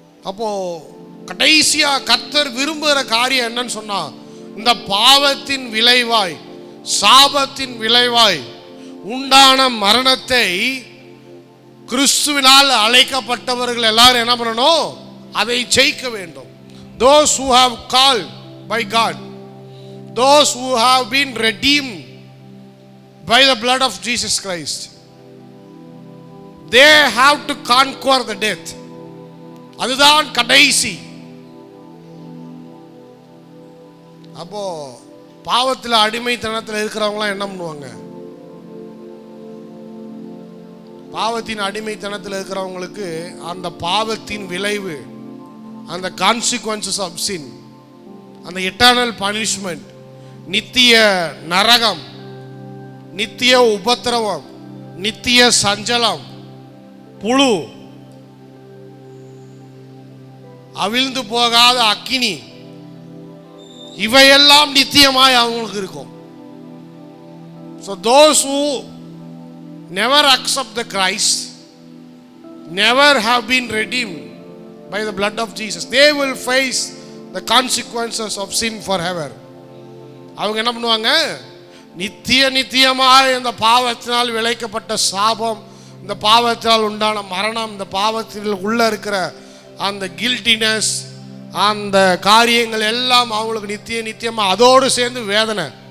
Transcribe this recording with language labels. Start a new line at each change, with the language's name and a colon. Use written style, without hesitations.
Tamil: அப்போ கடைசியா கர்த்தர் விரும்புகிற காரியம் என்னன்னு சொன்னா, இந்த பாவத்தின் விளைவாய், சாபத்தின் விளைவாய் உண்டான மரணத்தை கிறிஸ்துவினால் அழைக்கப்பட்டவர்கள் எல்லாரும் என்ன பண்ணணும்? அதை ஜெயிக்க வேண்டும்.
English: Those who have called by God, those who have been redeemed by the blood of Jesus Christ, they have to conquer the death.
Tamil: அதுதான் கடைசி. அப்போ பாவத்தில் அடிமைத்தனத்தில் இருக்கிறவங்களாம் என்ன பண்ணுவாங்க? பாவத்தின் அடிமைத்தனத்தில் இருக்கிறவங்களுக்கு அந்த பாவத்தின் விளைவு, அந்த
English: consequences of sin,
Tamil: அந்த
English: eternal punishment,
Tamil: நித்திய நரகம், நித்திய உபத்திரவம், நித்திய சஞ்சலம், புழு, அவிழ்ந்து போகாத அக்கினி, இவையெல்லாம் நித்தியமாய் அவங்களுக்கு இருக்கும்.
English: So those who never accept the Christ, never have been redeemed by the blood of Jesus, they will face the consequences of sin forever.
Tamil: அவங்க என்ன பண்ணுவாங்க? நித்தியமாய் இந்த பாவத்தினால் விளைக்கப்பட்ட சாபம், இந்த பாவத்தினால் உண்டான மரணம், இந்த பாவத்தில் உள்ள இருக்கிற அந்த கில்ட்டினஸ், அந்த காரியங்கள் எல்லாம் அவங்களுக்கு நித்தியமா அதோடு சேர்ந்து வேதனை.